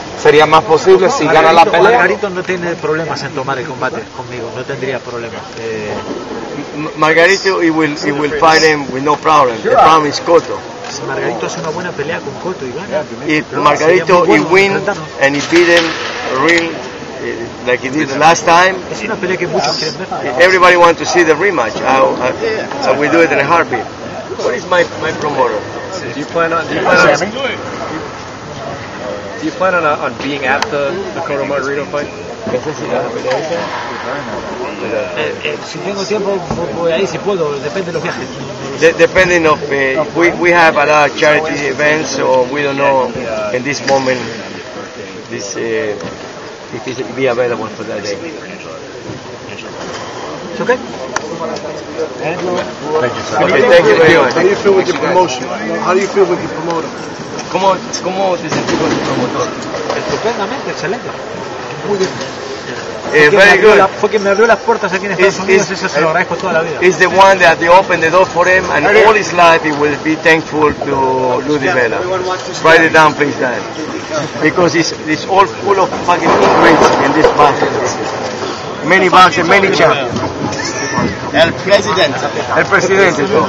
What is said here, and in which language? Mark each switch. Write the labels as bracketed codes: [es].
[es] ¿Sería más posible si gana la pelea? Margarito no tiene problemas en tomar el combate conmigo, no tendría problemas. [en] Margarito, he will fight him with no problem. The problem is Cotto. [es] Si Margarito hace una buena pelea con Cotto y gana, [en] If Margarito he win and he beat him real like he did the last time, [es] es una pelea que muchos quieren ver. [en] everybody wants to see the rematch. I will do it in a heartbeat. What is my promoter? Do you plan on being at the Cotto Margarito fight? [es] Si tengo tiempo voy ahí, si puedo, depende de los viajes. [en] Depending of we have a lot of charity events, so we don't know in this moment this if it will be available for that day. It's okay. Thank you, sir. Okay, thank you very much. How do you feel with your promotion? How do you feel with your promoter? [es] ¿Cómo te sentís con tu promotor? Estupendamente, excelente. Muy bien. [en] Very good. [es] Fue quien me abrió las puertas aquí en Estados Unidos, eso se lo agradezco toda la vida. [en] Is the one that they opened the door for him, and all his life he will be thankful to Ludi Vela. Write it down, please, Dad. Because it's all full of fucking secrets in this boxing. Many boxing, many champions. [es] El Presidente. El Presidente.